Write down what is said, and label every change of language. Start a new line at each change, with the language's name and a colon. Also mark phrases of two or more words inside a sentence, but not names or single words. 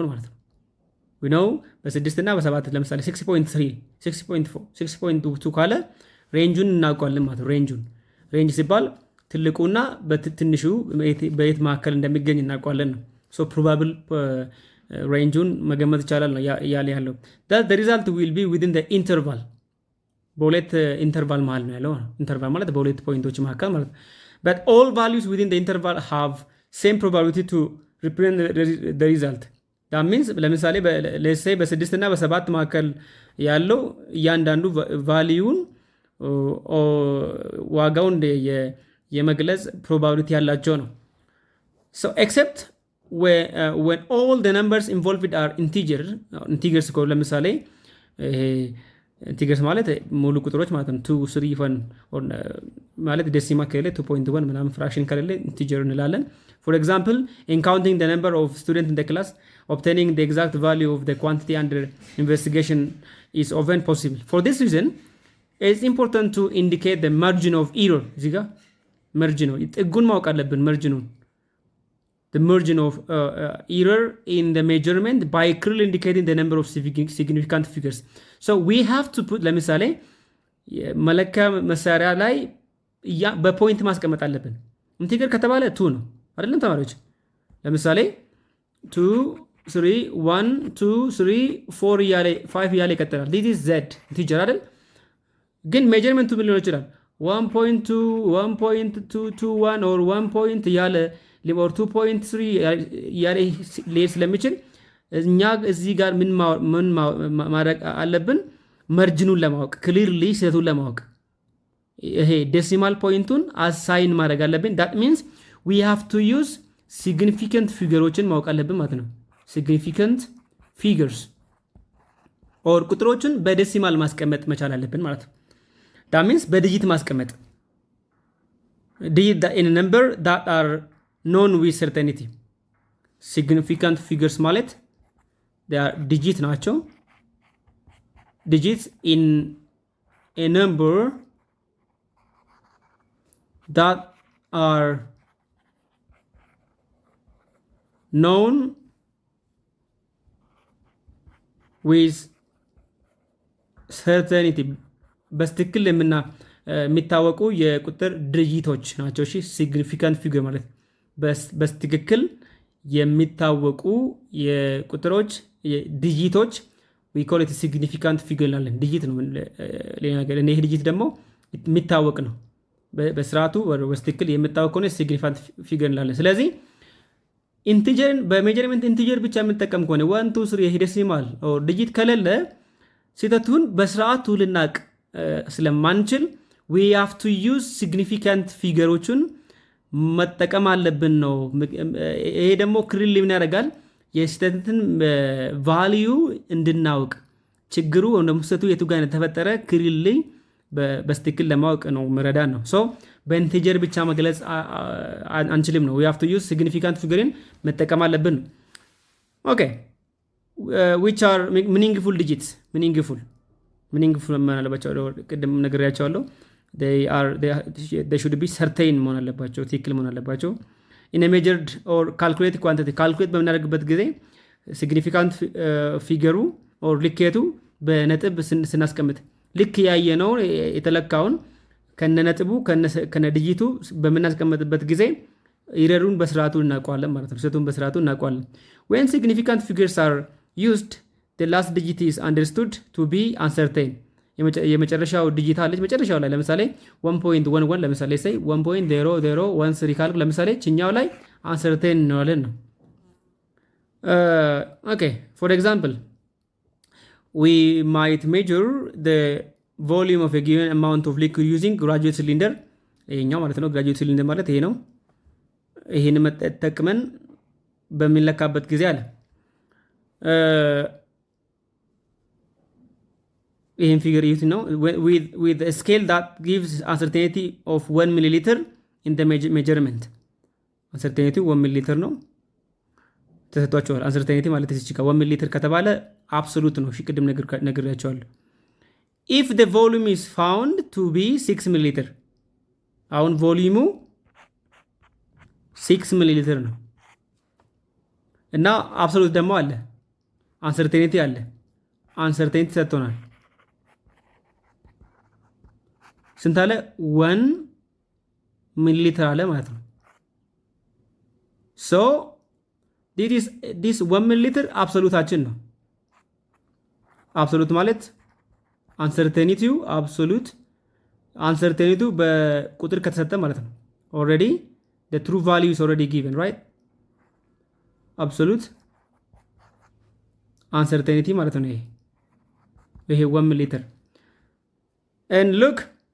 Amharic: ማለት ነው።
English: we know
Amharic: በ6 እና በ7 ለምሳሌ 6.3 6.4 6.2 ካለ ሬንጁን እናውቀዋለን ማለት ነው። ሬንጅ ሲባል ትልቁና በትንሹ በየት መካከል እንደሚገኝ እናውቀዋለን ነው።
English: so probable
Amharic: ሬንጁን መገመት ይቻላል ነው ያለ ያለው
English: that the result will be within the interval
Amharic: በሁለት ኢንተርቫል መሃል ነው ያለው። ኢንተርቫል ማለት በሁለት ፖይንቶች መካከል ማለት ነው።
English: but all values within the interval have same probability to represent the result. that means
Amharic: ለምሳሌ
English: let's say
Amharic: በ6 እና በ7 መካከል ያለው እያንዳንዱ ቫልዩን ዋጋውን የመግለጽ probability ያላቸው ነው።
English: so except when all the numbers involved are integers
Amharic: ከሆኑ ለምሳሌ ኢንቲገርስ ማለት ሙሉ ቁጥሮች ማለት ነው 2 3 1 ማለት ዴሲማል ከሌለ 2.1 ምናምን ፍራክሽን ከሌለ ኢንቲጀር እንላለን።
English: for example in counting the number of students in the class obtaining the exact value of the quantity under investigation is often possible. for this reason it's important to indicate the margin of error
Amharic: እዚህ ጋር
English: margin
Amharic: ነው ጥጉን ማወቅ አለብን
English: margin the margin of error in the measurement by clearly indicating the number of significant figures. so we have to put
Amharic: ለምሳሌ መለኪያ መሳሪያ ላይ በፖይንት ማስቀመጥ አለብን። ኢንቲገር ከተባለ 2 ነው አይደለም ተማሪዎች? ለምሳሌ 2 3 1 2 3 4 እያለ 5 እያለ ይቀጥላል።
English: this is z
Amharic: ኢንቲጀር አይደል? ግን ሜጀርመንቱ ምን ሊሆን ይችላል? 1.2 1.221 or 1 point እያለ ሊሞር 2.3 ያለ ሌስ ስለሚችል እኛ እዚህ ጋር ምን ማድረግ አለብን? መርጅኑን ለማወቅ ክሊርሊ ስህተቱን ለማወቅ ይሄ ዴሲማል ፖይንቱን አሳይን ማድረግ አለብን።
English: that means we have to use significant
Amharic: ፊገሮችን ማወቅ አለብን ማለት ነው።
English: significant figures or
Amharic: ቁጥሮችን በዴሲማል ማስቀመጥ መቻል አለብን ማለት ነው።
English: that means
Amharic: በዲጂት ማስቀመጥ
English: digit in a number that are known with certainty. significant figures ማለት they are digit ናቸው። digits in a number that are known with certainty
Amharic: በስትክክል የሚታወቁ የቁጥር ድርጅቶች ናቸው። እሺ significant figure ማለት በስትክክል የሚታወቁ የቁጥሮች ዲጂቶች
English: we call it significant figure
Amharic: እንላለን። ዲጂት ነው ሌላ ነገር። ይሄ ዲጂት ደግሞ የሚታወቅ ነው በስርዓቱ በስትክክል የሚታወቅ ነው
English: significant figure
Amharic: እንላለን። ስለዚህ ኢንቲጀርን በሜጀርመንት ኢንቲጀር ብቻ የምንጠቀም ከሆነ 1 2 3 ይሄ
English: decimal or digit
Amharic: ከሌለ ስህተቱን በስርዓቱ ልናቅ ስለማንችል
English: we have to use significant figure
Amharic: ዎችን መጠቀም አለብን ነው። ይሄ ደግሞ ክሊርሊ ምን ያደርጋል? የስህተትን ቫልዩ እንድናውቅ ችግሩ ወይም ደግሞ ስህተቱ የቱ ጋር ተፈጠረ ክሊርሊ በስትክክል ለማወቅ ነው መረዳን ነው። ሶ በኢንቲጀር ብቻ መግለጽ አንችልም ነው። we
English: have to use significant figure
Amharic: ን መጠቀም አለብን። ኦኬ
English: which are meaningful digits meaningful
Amharic: መሆን አለባቸው። ቅድም ነግሬያቸዋለሁ።
English: they should be certain
Amharic: መሆን አለባቸው፣ ትክክል መሆን አለባቸው።
English: in a measured or calculate quantity calculate
Amharic: በምናደርግበት ጊዜ
English: significant figure or
Amharic: ልኬቱ በነጥብ ስናስቀምጥ ልክ ያየነው የተለካውን ከነነጥቡ ከነዲጂቱ በምናስቀምጥበት ጊዜ ኢረሩን በስርዓቱ እናውቀዋለን ማለት ነው። ስህተቱን በስርዓቱ እናውቀዋለን።
English: when significant figures are used the last digit is understood to be uncertain.
Amharic: የመጨረሻው ዲጂት አለች መጨረሻው ላይ ለምሳሌ 1.11 ለምሳሌ say 1.0013 ካልኩ ለምሳሌ ችኛው ላይ uncertain እንለዋለን ነው።
English: okay for example we might measure the volume of a given amount of liquid using graduate cylinder
Amharic: ይሄኛው ማለት ነው።
English: graduate cylinder
Amharic: ማለት ይሄ ነው። ይሄን መጠቀምን በሚለካበት ጊዜ አለ ይሄን ፊገር ይዩት ነው
English: with a scale that gives uncertainty of 1 milliliter in the measurement uncertainty 1 milliliter
Amharic: ነው ተሰጥቷቸዋል። uncertainty ማለት እዚህ ጋር 1 milliliter ከተባለ absolute ነው። እሺ ቅድም ነግሬያቸዋለሁ።
English: if the volume is found to be 6 milliliter
Amharic: አሁን ቮሊዩሙ 6 milliliter ነው እና absolute ደግሞ አለ uncertainty አለ። uncertainty ሰጥቶናል ስንት አለ? 1 ሚሊሊትር አለ ማለት ነው።
English: so this
Amharic: 1 ሚሊሊትር አብሶሉታችን ነው። አብሶሉት ማለት አንሰርቴኒቲው አንሰርቴኒቲው በቁጥር ከተሰጠ ማለት ነው።
English: already the true value is already given right absolute uncertainty
Amharic: ማለት ነው ይሄ 1 ሚሊሊትር
English: and look